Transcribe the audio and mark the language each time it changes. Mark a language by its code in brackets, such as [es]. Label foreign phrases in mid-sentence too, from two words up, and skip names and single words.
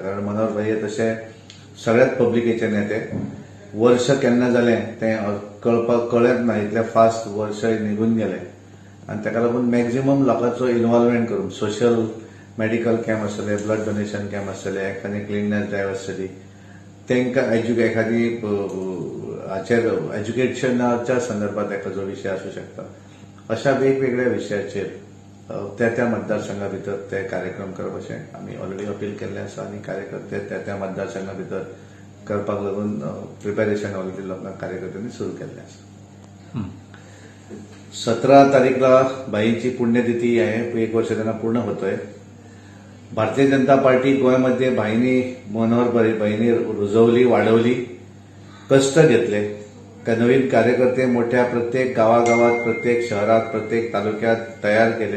[kok] कारण मनोहरभाई हे तशे सगळ्याच पब्लिकेचे नेते, वर्ष केन्ना जालें तें कळत ना, इतले फास्ट वर्ष निघून गेले आणि ताका लागून मॅक्झिमम लोकांचो इन्वॉल्वमेंट करून [en] social medical camp [kok] आसतले, [en] blood donation camp [kok] आसतले, एखादी [en] cleanliness drive [kok] आसतली, तांकां एखादी हाचेर एज्युकेशनाच्या संदर्भात एखादो विशय आसूं शकता। अशा वेगवेगळ्या विशयाचेर त्या मतदारसंघा भितर ते कार्यक्रम करप अशें आमी [en] already appeal [kok] केल्लें आसा आणि कार्यकर्ते त्या मतदारसंघा भितर करपाक लागून [en] preparation already [kok] लोकांक कार्यकर्त्यांनी सुरू केल्लें आसा। [mr] 17 तारीखला भाईंची पुण्यतिथी आहे, 1 वर्ष त्यांना पूर्ण होतोय। भारतीय जनता पार्टी गोंयमध्ये भाईंनी भाईंनी रुजवली, वाढवली, कष्ट घेतले। त्या नवीन कार्यकर्ते मोठ्या प्रत्येक गावागावात, प्रत्येक शहरात, प्रत्येक तालुक्यात तयार केले।